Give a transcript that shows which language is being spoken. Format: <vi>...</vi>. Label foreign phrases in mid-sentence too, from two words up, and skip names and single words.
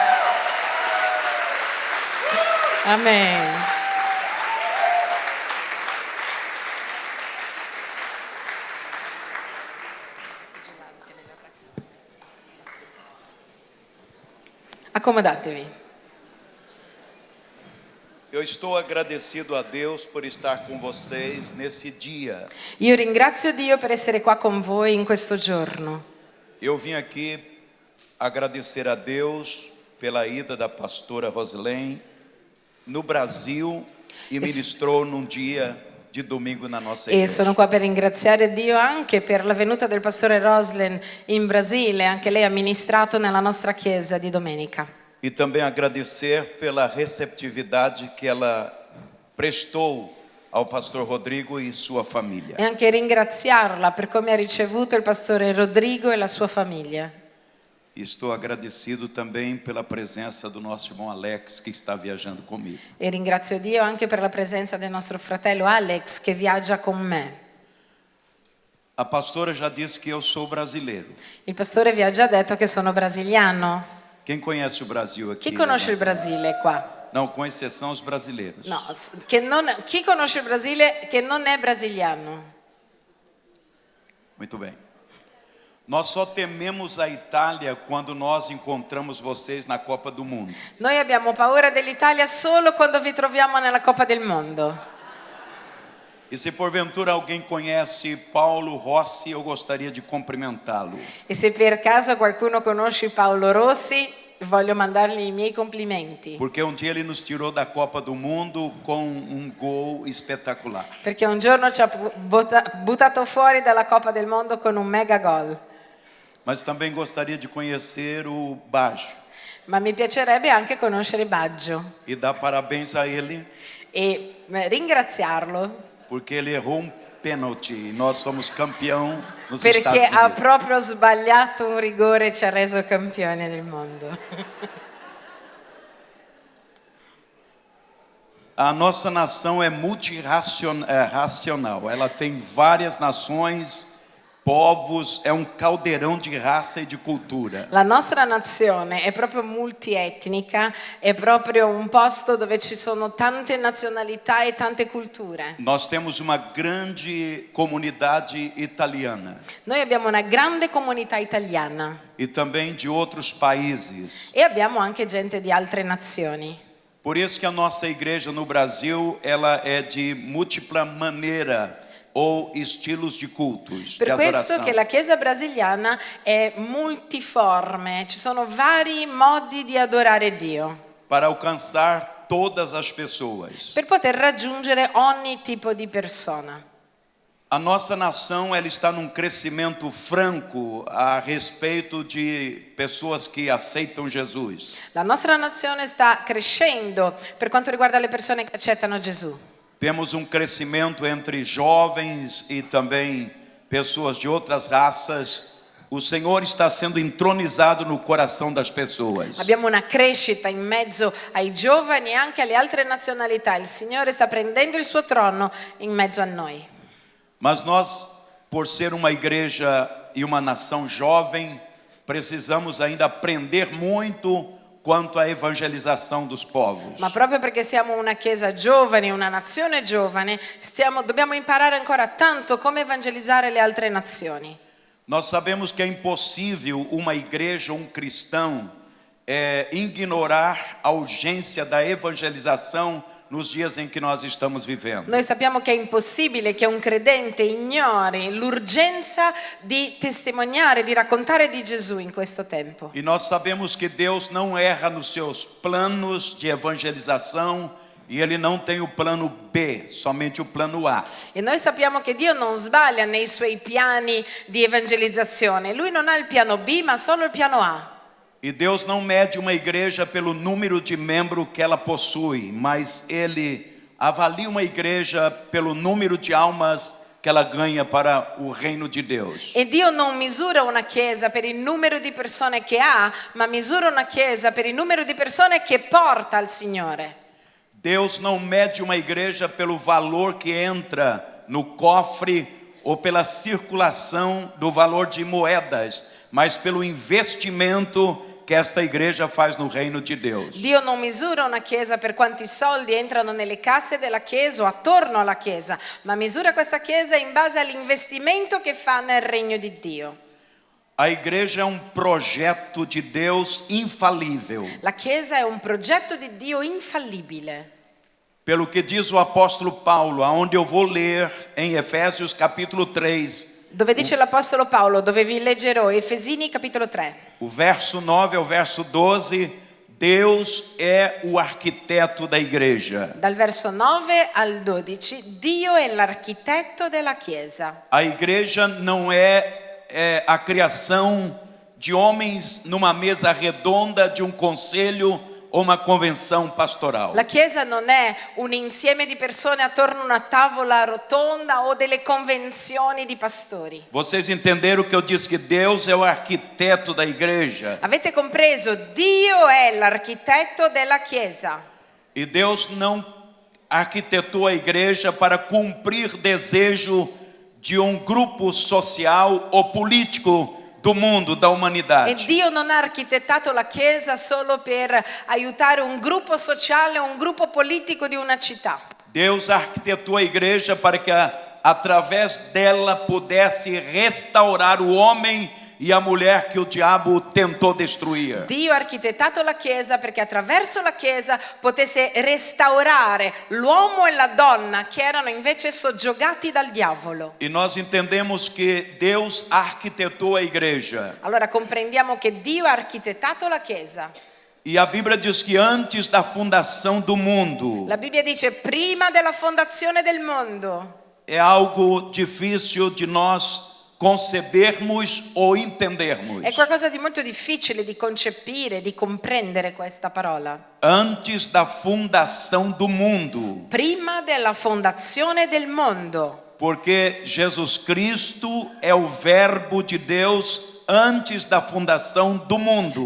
<it>Amen. Accomodatevi.</it> <pt>Eu estou agradecido a Deus por estar com vocês nesse dia.</pt> <it>Io ringrazio Dio per essere qua con voi in questo giorno.</it> <pt>Eu vim aqui agradecer a Deus pela ida da pastora Rosilene no Brasil e ministrou num dia di domingo na nossa</pt> <it>E</it> <pt>igreja.</pt> <it>sono qua per ringraziare Dio anche per la venuta del pastore Roslin in Brasile. Anche lei ha ministrato nella nostra chiesa di domenica.</it> <pt>E também agradecer pela receptividade que ela prestou ao pastor Rodrigo e sua família.</pt> <it>E anche ringraziarla per come ha ricevuto il pastore Rodrigo e la sua famiglia.</it> <pt>E estou agradecido também pela presença do nosso irmão Alex, que está viajando comigo.</pt> <it>E ringrazio Dio anche per la presenza del nostro fratello Alex che viaggia con me.</it> <pt>A pastora já disse que eu sou brasileiro.</pt> <it>Il pastore vi ha già detto che sono brasiliano.</it> <pt>Quem conhece o Brasil aqui?</pt> <it>Chi conosce il Brasile qua?</it> <pt>Não, com exceção os brasileiros.</pt> <it>No, chi conosce il Brasile che non è brasiliano?</it> <pt>Muito bem. Nós só tememos a Itália quando nós encontramos vocês na Copa do Mundo.</pt> <it>Noi abbiamo paura dell'Italia solo quando vi troviamo nella Coppa del Mondo.</it> <pt>E se porventura alguém conhece Paulo Rossi, eu gostaria de cumprimentá-lo.</pt> <it>E se per caso qualcuno conosce Paolo Rossi, voglio mandargli i miei complimenti.</it> <pt>Porque um dia ele nos tirou da Copa do Mundo com um gol espetacular.</pt> <it>Perché un giorno ci ha buttato fuori dalla Coppa del Mondo con un mega gol.</it> <pt>Mas também gostaria de conhecer o Baggio.</pt> <it>Ma mi piacerebbe anche conoscere Baggio</it> <pt>E dar parabéns a ele,</pt> <it>e ringraziarlo</it> <pt>porque ele errou um pênalti e nós fomos campeão nos</pt> <it>perché</it> <pt>Estados</pt> <it>ha</it> <pt>Unidos.</pt> <it>proprio sbagliato un rigore e ci ha reso campione del mondo.</it> <pt>A nossa nação é multirracional. Ela tem várias nações, povos, è un caldeirão de raça e de cultura.</pt> <it>La nostra nazione è proprio multietnica, è proprio un posto dove ci sono tante nazionalità e tante culture.</it> <pt>Nós temos uma grande comunidade italiana</pt> <it>Noi abbiamo una grande comunità italiana</it> <pt>e também de outros países.</pt> <it>e abbiamo anche gente di altre nazioni.</it> <pt>Por isso que a nossa igreja no Brasil, ela é de múltipla maneira ou estilos de cultos, de</pt> <it>Per questo</it> <pt>adoração.</pt> <it>che la Chiesa brasiliana è multiforme, ci sono vari modi di adorare Dio,</it> <pt>Para alcançar todas as pessoas.</pt> <it>per poter raggiungere ogni tipo di persona.</it> <pt>A nossa nação, ela está num crescimento franco a respeito de pessoas que aceitam Jesus.</pt> <it>La nostra nazione sta crescendo per quanto riguarda le persone che accettano Gesù.</it> <pt>Temos um crescimento entre jovens e também pessoas de outras raças. O Senhor está sendo entronizado no coração das pessoas.</pt> <it>Abbiamo una crescita in mezzo ai giovani e anche alle altre nazionalità. Il Signore sta prendendo il suo trono in mezzo a noi.</it> <pt>Mas nós, por ser uma igreja e uma nação jovem, precisamos ainda aprender muito quanto à evangelização dos povos.</pt> <it>Ma proprio perché siamo una chiesa giovane, una nazione giovane, dobbiamo imparare ancora tanto come evangelizzare le altre nazioni.</it> <pt>Nós sabemos que é impossível uma igreja, um cristão, ignorar a urgência da evangelização nos dias em que nós estamos vivendo.</pt> <it>Noi sappiamo che è impossibile che un credente ignori l'urgenza di testimoniare, di raccontare di Gesù in questo tempo.</it> <pt>E nós sabemos que Deus não erra nos seus planos de evangelização e Ele não tem o plano B, somente o plano A.</pt> <it>E noi sappiamo che Dio non sbaglia nei suoi piani di evangelizzazione. Lui non ha il piano B, ma solo il piano A.</it> <pt>E Deus não mede uma igreja pelo número de membros que ela possui, mas Ele avalia uma igreja pelo número de almas que ela ganha para o reino de Deus.</pt> <it>E Dio non misura una chiesa per il numero di persone che ha, ma misura una chiesa per il numero di persone che porta al Signore.</it> <pt>Deus não mede uma igreja pelo valor que entra no cofre ou pela circulação do valor de moedas, mas pelo investimento que esta igreja faz no reino de Deus.</pt> <it>Dio non misura una chiesa per quanti soldi entrano nelle casse della chiesa o attorno alla chiesa, ma misura questa chiesa in base all'investimento che fa nel regno di Dio.</it> <pt>A igreja é um projeto de Deus infalível.</pt> <it>La chiesa è un progetto di Dio infallibile.</it> <pt>Pelo que diz o apóstolo Paulo, aonde eu vou ler em Efésios capítulo 3,</pt> <it>Dove dice l'Apostolo Paolo, dove vi leggerò, Efesini capitolo 3.</it> <pt>o verso 9 ao verso 12, Deus é o arquiteto da igreja.</pt> <it>Dal verso 9 al 12, Dio è l'architetto della chiesa.</it> <pt>A igreja não é a criação de homens numa mesa redonda de um conselho ou uma convenção pastoral.</pt> <it>La chiesa non è un insieme di persone attorno a una tavola rotonda o delle convenzioni di pastori.</it> <pt>Vocês entenderam que eu disse que Deus é o arquiteto da igreja?</pt> <it>Avete compreso? Dio è l'architetto della chiesa.</it> <pt>E Deus não arquitetou a igreja para cumprir desejo de um grupo social ou político do mundo, da</pt> <it>E</it> <pt>humanidade.</pt> <it>Dio non ha architettato la chiesa solo per aiutare un gruppo sociale o un gruppo politico di una città.</it> <pt>Deus arquitetou a igreja para que através dela pudesse restaurar o homem e a mulher que o diabo tentou destruir.</pt> <it>Dio ha architettato la chiesa perché attraverso la chiesa potesse restaurare l'uomo e la donna che erano invece soggiogati dal diavolo.</it> <pt>E nós entendemos que Deus arquitetou a igreja.</pt> <it>Allora comprendiamo che Dio ha architettato la chiesa.</it> <pt>E a Bíblia diz que antes da fundação do mundo,</pt> <it>La Bibbia dice prima della fondazione del mondo.</it> <pt>é algo difícil de nós concebermos ou entendermos.</pt> <it>È qualcosa di molto difficile di concepire, di comprendere questa parola.</it> <pt>Antes da fundação do mundo,</pt> <it>Prima della fondazione del mondo.</it> <pt>porque Jesus Cristo é o verbo de Deus antes da fundação do mundo.</pt>